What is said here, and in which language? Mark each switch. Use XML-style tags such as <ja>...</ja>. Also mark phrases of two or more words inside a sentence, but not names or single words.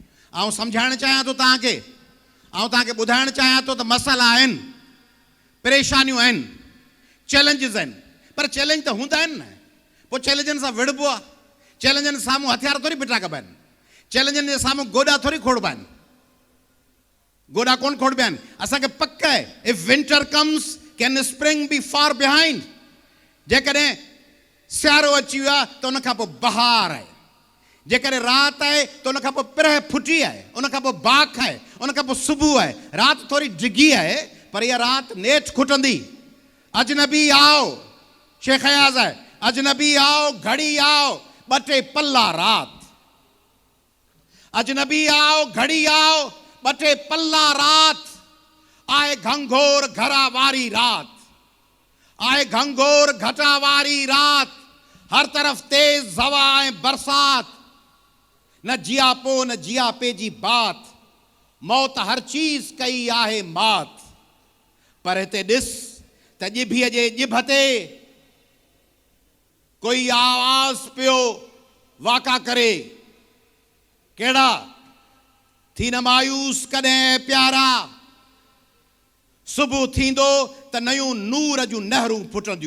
<sd>ऐं सम्झाइणु चाहियां थो तव्हांखे, ॿुधाइणु चाहियां थो त मसइला आहिनि, परेशानियूं आहिनि, चैलेंजिस आहिनि, पर चैलेंज त हूंदा आहिनि न। पोइ चैलेंजनि सां विड़बो आहे। चैलेंजनि साम्हूं हथियार थोरी बिठा कबा आहिनि। चैलेंजनि जे साम्हूं गोॾा थोरी खोड़बा आहिनि। गोॾा कोन खोड़बा आहिनि। असांखे पक आहे,</sd> <en>If winter comes can spring be far behind.</en> <sd>जेकॾहिं सियारो अची वियो आहे त उन खां पोइ बहार आहे, जेकॾहिं राति आहे त उन खां पोइ पिरह फुटी आहे, उन खां पोइ बाख आहे, उन खां पोइ सुबुह आहे। राति थोरी डिघी आहे पर इहा राति नेठि खुटंदी। अजनबी आओ, शेख अयाज़ आहे, अजनबी आओ घड़ी आओ, ॿ टे पल्ला राति। अजनबी आओ घड़ी आओ, ॿ टे पल्ला राति। आए घंघोर घरा वारी रात, आए घंघोर घटा वारी रात। हर तरफ तेज हवा ऐं बरसात, न जियापो न जियापे जी बात। मौत हर चीज कई आहे मात। पर हिते ॾिस त ॼिभीअ जे ॼिभ ते कोई आवाज़ पियो वाका करे। कहिड़ा थी न मायूस कॾहिं प्यारा, सुबुह थींदो त नयूं नूर जूं नहरूं फुटंदियूं।</sd>